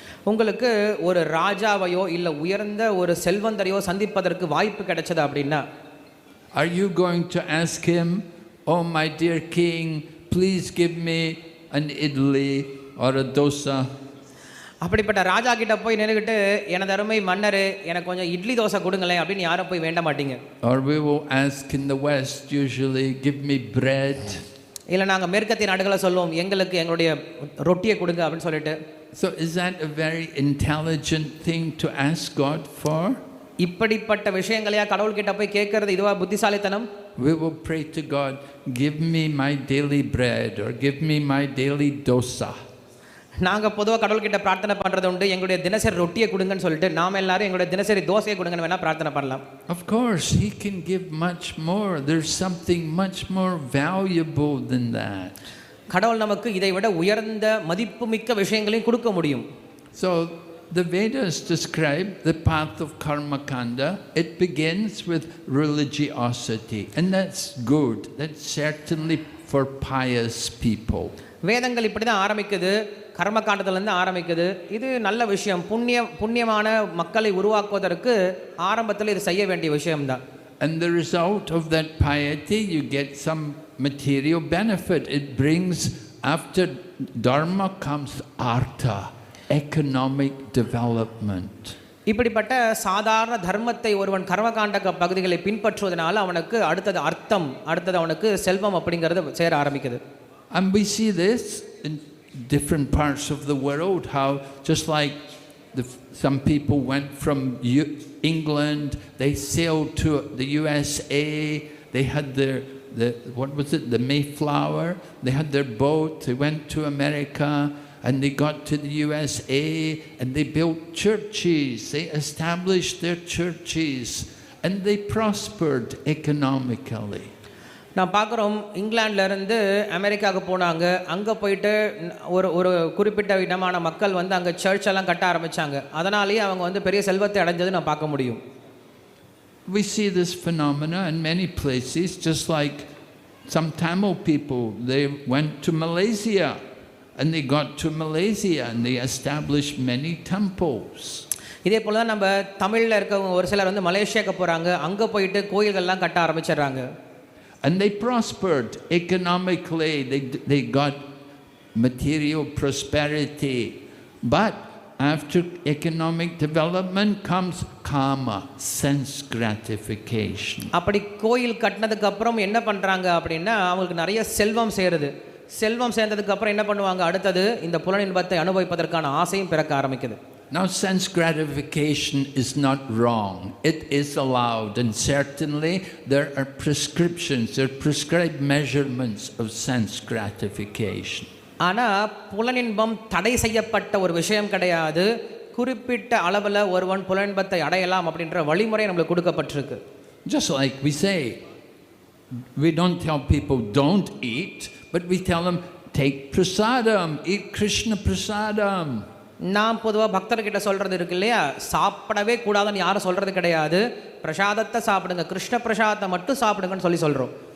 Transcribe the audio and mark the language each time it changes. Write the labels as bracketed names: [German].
[Tamil] உங்களுக்கு ஒரு ராஜாவையோ இல்லை உயர்ந்த ஒரு செல்வந்தரையோ சந்திப்பதற்கு வாய்ப்பு கிடைச்சது அப்படின்னா, [English] are you going to ask him, oh my dear king, please give me an idli or a dosa? [Tamil] அப்படிப்பட்ட ராஜா கிட்ட போய் நின்றுக்கிட்டு எனது அருமை மன்னரே எனக்கு கொஞ்சம் இட்லி தோசை கொடுங்களேன் அப்படின்னு யாரும் போய் வேண்ட மாட்டீங்க. [English] Or we will ask in the West usually, give me bread. [Tamil] இல்லை நாங்கள் மேற்கத்திய நாடுகளை சொல்லுவோம் எங்களுக்கு எங்களுடைய ரொட்டியை கொடுங்க அப்படின்னு சொல்லிட்டு. [English] So is that a very intelligent thing to ask God for? [Tamil] இப்படிப்பட்ட விஷயங்களையா கடவுள்கிட்ட போய் கேட்கறது இதுவா புத்திசாலித்தனம்? [English] We will pray to God, give me my daily bread or give me my daily dosa. [Tamil] நாங்கள் பொதுவாக கடவுள்கிட்ட பிரார்த்தனை பண்ணுறது உண்டு, எங்களுடைய தினசரி ரொட்டியை கொடுங்கன்னு சொல்லிட்டு. நாம் எல்லாரும் எங்களுடைய தினசரி தோசையை கொடுங்கன்னு வேணால் பிரார்த்தனை பண்ணலாம். [English] Of course, He can give much more. There's something much more valuable than that. [Tamil] கடவுள் நமக்கு இதை விட உயர்ந்த மதிப்புமிக்க விஷயங்களையும் கொடுக்க முடியும். [English] So the Vedas describe the path of karma kanda. It begins with religiosity, and that's good. That's certainly for pious people. [Tamil] வேதங்கள் இப்படி தான் ஆரம்பிக்குது, கர்மகாண்டத்திலேருந்து ஆரம்பிக்குது. இது நல்ல விஷயம், புண்ணியமான மக்களை உருவாக்குவதற்கு ஆரம்பத்தில் இது செய்ய வேண்டிய விஷயம்தான். [English] And the result of that piety, you get some material benefit. It brings, after dharma comes artha, economic development. [Tamil] இப்படிப்பட்ட சாதாரண தர்மத்தை ஒருவன் கர்மகாண்ட பகுதிகளை பின்பற்றுவதனால அவனுக்கு அடுத்தது அர்த்தம், அடுத்தது அவனுக்கு செல்வம் அப்படிங்கிறது சேர ஆரம்பிக்குது. [English] And we see this in different parts of the world, how just like some people went from England, they sailed to the USA, they had what was it, the Mayflower, they had their boat, they went to America, and they got to the USA, and they built churches, they established their churches, and they prospered economically. [Tamil] நான் பார்க்குறோம், இங்கிலாந்துலேருந்து அமெரிக்காவுக்கு போனாங்க, அங்கே போயிட்டு ஒரு குறிப்பிட்ட விதமான மக்கள் வந்து அங்கே சர்ச் எல்லாம் கட்ட ஆரம்பித்தாங்க. அதனாலேயே அவங்க வந்து பெரிய செல்வத்தை அடைஞ்சது நான் பார்க்க முடியும். [English] We see this phenomena in many places, just like some Tamil people, they went to Malaysia, and they got to Malaysia, and they established many temples. [Tamil] இதே போல தான் நம்ம தமிழில் இருக்கவங்க ஒரு சிலர் வந்து மலேசியாவுக்கு போகிறாங்க, அங்கே போயிட்டு கோயில்கள்லாம் கட்ட ஆரம்பிச்சிடுறாங்க. [English] And they prospered economically, they got material prosperity. But after economic development comes kama, sense gratification. [Tamil] அப்படி கோயில் கட்டினதுக்கு அப்புறம் என்ன பண்ணுறாங்க அப்படின்னா அவங்களுக்கு நிறைய செல்வம் சேருது. செல்வம் சேர்ந்ததுக்கு அப்புறம் என்ன பண்ணுவாங்க, அடுத்தது இந்த புலனின்பத்தை அனுபவிப்பதற்கான ஆசையும் பிறக்க ஆரம்பிக்குது. [English] Now sense gratification is not wrong. It is allowed, and certainly there are prescriptions, there are prescribed measurements of sense gratification. [Tamil] ஆனால் புலனின்பம் தடை செய்யப்பட்ட ஒரு விஷயம் கிடையாது. குறிப்பிட்ட அளவில் ஒருவன் புலனின்பத்தை அடையலாம் அப்படின்ற வழிமுறை நம்மளுக்கு கொடுக்கப்பட்டிருக்கு. [English] Just like we say, we don't tell people don't eat, but we tell them take prasadam, eat Krishna prasadam. [Tamil] நாம் பொதுவாக பக்தர்கிட்ட சொல்கிறது இருக்கு இல்லையா, சாப்பிடவே கூடாதுன்னு யாரும் சொல்கிறது கிடையாது. பிரசாதத்தை சாப்பிடுங்க, கிருஷ்ண பிரசாதத்தை மட்டும் சாப்பிடுங்கன்னு சொல்கிறோம்.